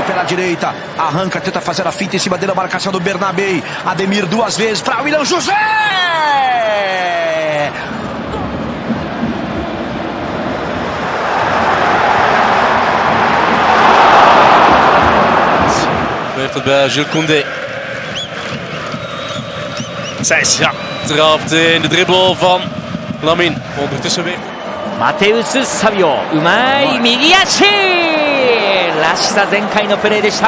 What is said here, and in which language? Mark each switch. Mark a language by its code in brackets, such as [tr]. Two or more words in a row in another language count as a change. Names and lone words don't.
[pt] direita, arranca, tenta fazer a finta em cima dele, a marcação do Bernabé. Ademir 2 vezes para William José! [nl] Gebeurt het bij Jules Koundé. Zijs, ja, trapt in de dribbel van Lamine. Ondertussen weer. [ja] マテウス・サビオ、うまい右足らしさ全開のプレーでした。